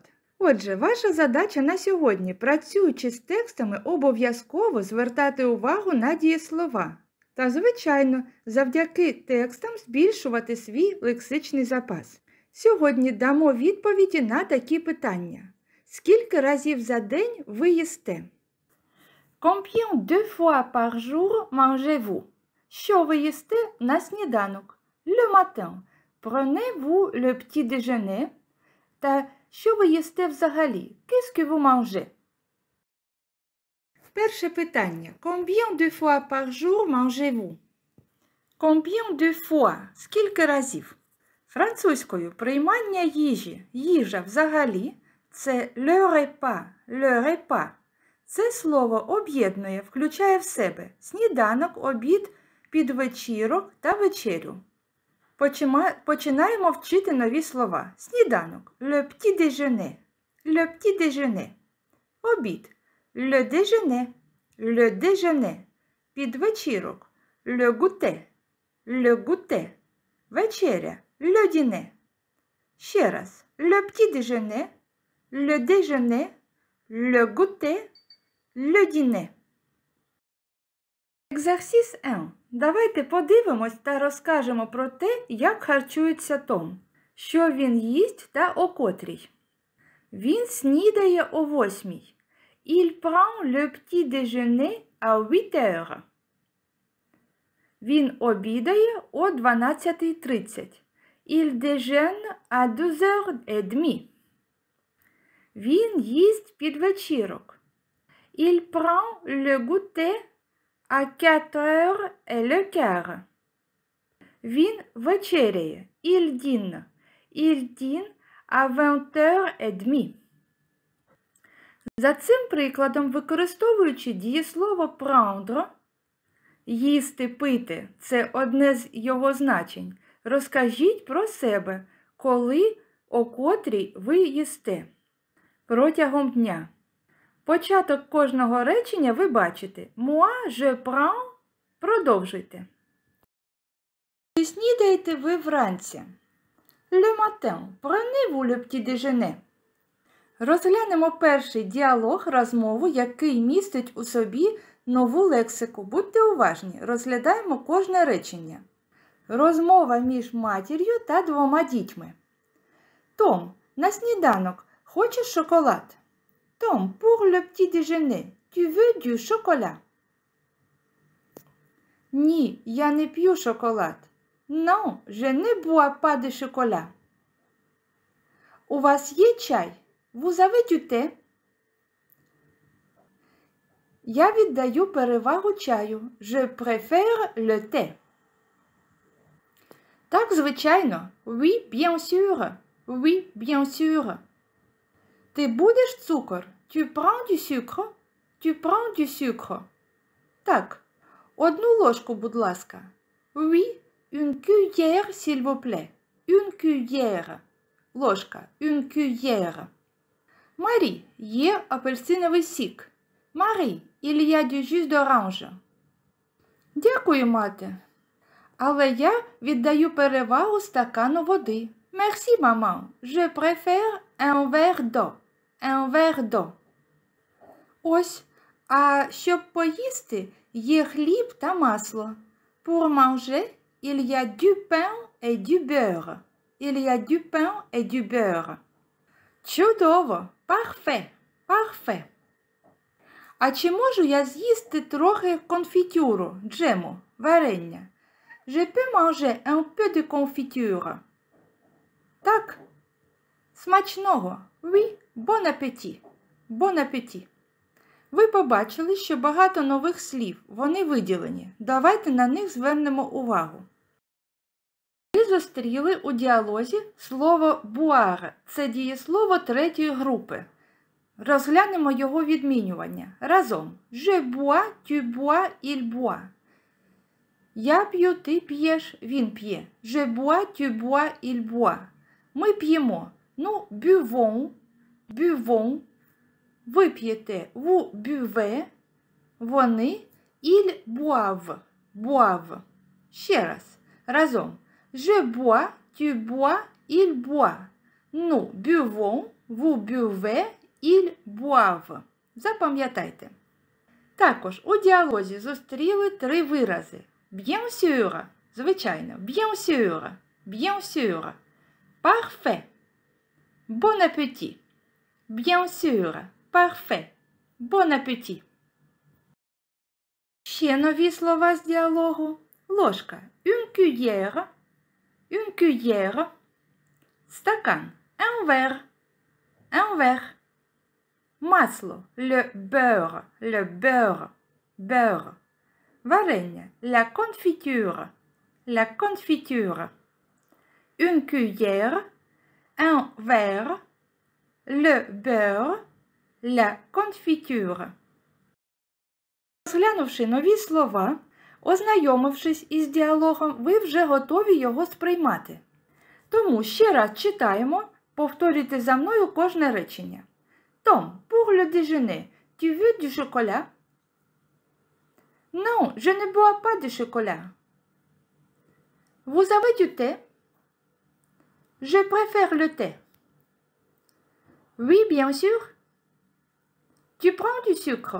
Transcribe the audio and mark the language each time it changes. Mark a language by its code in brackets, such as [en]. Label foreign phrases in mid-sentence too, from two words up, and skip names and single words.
[uk] Отже, ваша задача на сьогодні, працюючи з текстами, обов'язково звертати увагу на дієслова. Та, звичайно, завдяки текстам збільшувати свій лексичний запас. Сьогодні дамо відповіді на такі питання. Скільки разів за день ви їсте? [fr] Combien de fois par jour mangez-vous? [uk] Що ви їсте на сніданок? [fr] Le matin. Prenez-vous le petit déjeuner? [uk] Та що ви їсте взагалі? [fr] Qu'est-ce que vous mangez? [uk] Перше питання. [fr] Combien de fois par jour mangez-vous? Combien de fois? [uk] Скільки разів? Французькою приймання їжі, їжа взагалі – це [fr] le repas, le repas. [uk] Це слово об'єднує, включає в себе сніданок, обід, підвечірок та вечерю. Починаємо вчити нові слова. Сніданок – [fr] le petit déjeuner, le petit déjeuner. Обід – le déjeuner, le déjeuner. Підвечірок – le goûter, le goûter. Вечеря – le dîner. [uk] Ще раз – [fr] le petit déjeuner, le déjeuner, le goûter, le dîner. Exercice 1. [uk] Давайте подивимось та розкажемо про те, як харчується Том. Що він їсть та о котрій. Він снідає о 8. [fr] Il prend le petit déjeuner à 8 heures. [uk] Він обідає о 12:30. [fr] Il déjeune à 2h30. [uk] Він їсть підвечірок. [fr] Il prend le goûter à 4h15. [uk] Він вечеряє. [fr] Il dîne. Il dîne à 20h30. [uk] За цим прикладом, використовуючи дієслово prendre, їсти, пити – це одне з його значень. Розкажіть про себе, коли, о котрій ви їсте. Протягом дня. Початок кожного речення ви бачите. [fr] Moi, je prends. [uk] Продовжуйте. Чи снідаєте ви вранці? [fr] Le matin. Prenez-vous le petit déjeuner. [uk] Розглянемо перший діалог, розмову, який містить у собі нову лексику. Будьте уважні, розглядаємо кожне речення. Розмова між матір'ю та 2 дітьми. Том, на сніданок хочеш шоколад? Том, [fr] pour le petit déjeuner, tu veux du chocolat? [uk] Ні, я не п'ю шоколад. [fr] Non, je ne bois pas de chocolat. [uk] У вас є чай? [fr] Vous avez du thé? [uk] Я віддаю перевагу чаю. [fr] Je préfère le thé. [uk] Так, звичайно. [fr] Oui, bien sûr. Oui, bien sûr. [uk] Ти будеш цукор? [fr] Tu prends du sucre? Tu prends du sucre? [uk] Так. 1 ложку, будь ласка. [fr] Oui, une cuillère, s'il vous plaît. Une cuillère. Ложка. Une cuillère. [uk] Марі, є апельсиновий сік. [fr] Marie, il y a du jus d'orange. [uk] Дякую, мати. Але я віддаю перевагу стакану води. [fr] Merci, maman. Je préfère un verre d'eau. Un verre d'eau. [uk] Ось, а щоб поїсти, є хліб та масло. [fr] Pour manger, il y a du pain et du beurre. Il y a du pain et du beurre. Чудово! Parfait! Parfait! [uk] А чи можу я з'їсти трохи конфітюру, джему, варення? [fr] Je peux manger un peu de confiture. [uk] Так. Смачного. [fr] Oui, bon appétit. Bon appétit. [uk] Ви побачили, що багато нових слів, вони виділені. Давайте на них звернемо увагу. Ви зустріли у діалозі слово boire. Це дієслово третьої групи. Розглянемо його відмінювання. Разом. [fr] Je bois, tu bois, il boit. [uk] Я п'ю, ти п'єш, він п'є. [fr] Je bois, tu bois, il boit. [uk] Ми п'ємо. Ну, [fr] buvons, buvons. [uk] Ви п'єте, [fr] vous buvez. Вони, ils boivent, boivent. [uk] Ще раз. Разом. [fr] Je bois, tu bois, il boit. Nous buvons, vous buvez, ils boivent. [uk] Запам'ятайте. Також у діалозі зустріли три вирази. [fr] Bien sûr, звичайно, bien sûr, bien sûr. Parfait. Bon appétit. Bien sûr, parfait. Bon appétit. [uk] Ще нові слова з діалогу. Ложка. [fr] Une cuillère. Une cuillère. Стакан. Un verre. Un verre. Масло. Le beurre. Le beurre. Beurre. Варення. La confiture. La confiture. Une cuillère. Un verre. Le beurre. La confiture. [uk] Розглянувши нові слова, ознайомившись із діалогом, ви вже готові його сприймати. Тому ще раз читаємо, повторюйте за мною кожне речення. [fr] Tom, pour le déjeuner, tu veux du chocolat? Non, je ne bois pas de chocolat. Vous avez du thé? Je préfère le thé. Oui, bien sûr. Tu prends du sucre?